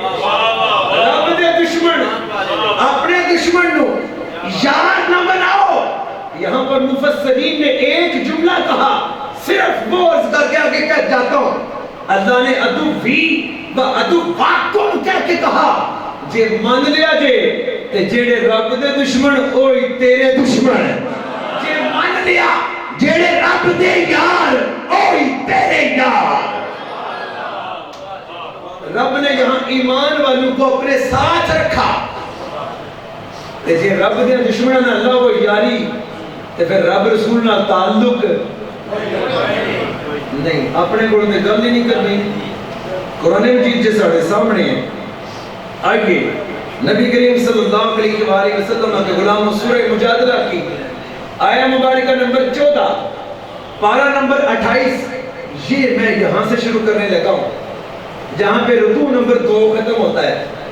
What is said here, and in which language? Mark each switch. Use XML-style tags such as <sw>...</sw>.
<pa>رب دے دشمن اپنے دشمن نو یار نہ بناؤ.</pa> <ur>یہاں پر مفسرین نے ایک جملہ کہا، صرف وہ عرض کر کے آگے کہہ جاتا ہوں.</ur> <pa>اللہ نے عدوی و عدوکم کہہ کے کہا، جے مان لیا جے تے جیڑے رب دے دشمن اوہی تیرے دشمن. جے مان لیا جیڑے رب دے یار اوہی تیرے یار.</pa> <ur>رب نے یہاں ایمان والوں کو اپنے ساتھ رکھا.</ur> <pa>تے جے رب دے دشمنوں نال اللہ کو یاری تے پھر رب رسول نال تعلق نہیں. اپنے کو تے گل ہی نہیں کرنی. قرآن مجید جے ساڈے سامنے ہے.</pa> <ur>آئیے نبی کریم صلی اللہ علیہ وآلہ وسلم کے غلام سورہ مجادلہ کی آیہ مبارکہ نمبر 14 پارہ نمبر 28. یہ میں یہاں سے شروع کرنے لگا ہوں جہاں پہ رکوع نمبر 2 ختم ہوتا ہے.</ur>